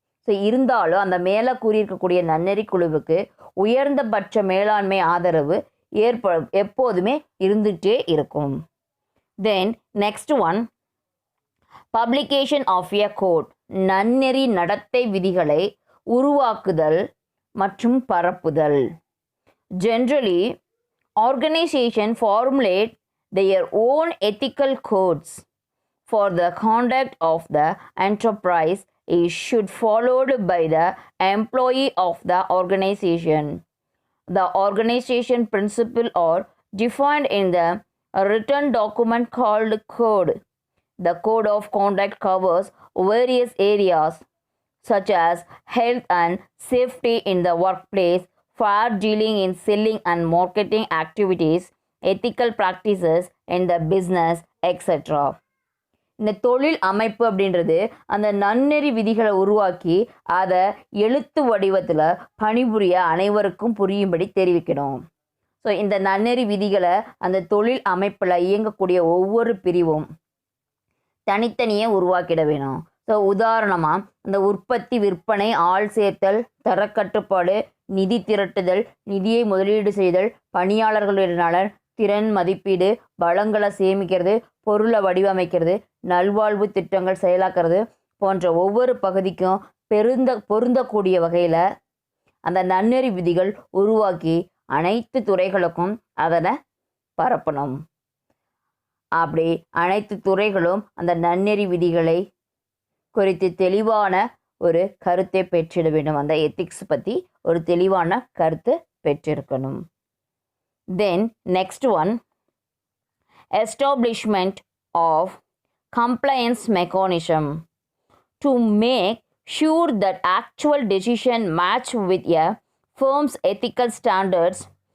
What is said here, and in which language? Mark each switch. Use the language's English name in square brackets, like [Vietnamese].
[Tamil] So இருந்தாலும் அந்த மேலே கூறியிருக்கக்கூடிய நன்னெறி குழுவுக்கு உயர்ந்தபட்ச மேலாண்மை ஆதரவு எப்போதுமே இருந்துகிட்டே இருக்கும். [English] then next one, publication of a code, [Tamil] நன்னெறி நடத்தை விதிகளை உருவாக்குதல் மற்றும் பரப்புதல். [English] Generally organization formulate their own ethical codes for the conduct of the enterprise is should followed by the employee of the organization. The organization principle are defined in the written document called code. The code of conduct covers various areas such as health and safety in the workplace, fair dealing in selling and marketing activities, ethical practices in the business, etc. [Tamil] இந்த தொழில் அமைப்பு அப்படின்றது அந்த நன்னெறி விதிகளை உருவாக்கி அதை எழுத்து வடிவத்தில் பணிபுரிய அனைவருக்கும் புரியும்படி தெரிவிக்கணும். ஸோ இந்த நன்னெறி விதிகளை அந்த தொழில் அமைப்பில் இயங்கக்கூடிய ஒவ்வொரு பிரிவும் தனித்தனியே உருவாக்கிட வேணும். ஸோ உதாரணமாக இந்த உற்பத்தி, விற்பனை, ஆள் சேர்த்தல், தரக்கட்டுப்பாடு, நிதி திரட்டுதல், நிதியை முதலீடு செய்தல், பணியாளர்களுடைய நலன், திறன் மதிப்பீடு, வளங்களை சேமிக்கிறது, பொருளை வடிவமைக்கிறது, நல்வாழ்வு திட்டங்கள் செயலாக்கிறது போன்ற ஒவ்வொரு பகுதிக்கும் பொருந்தக்கூடிய வகையில் அந்த நன்னெறி விதிகள் உருவாக்கி அனைத்து துறைகளுக்கும் அதனை பரப்பணும். அப்படி அனைத்து துறைகளும் அந்த நன்னெறி விதிகளை குறித்து தெளிவான ஒரு கருத்தை பெற்றிட வேண்டும். அந்த எத்திக்ஸ் பற்றி ஒரு தெளிவான கருத்து பெற்றிருக்கணும். [English] Then next one, establishment of compliance mechanism to make sure that actual decision match with a firm's ethical standards.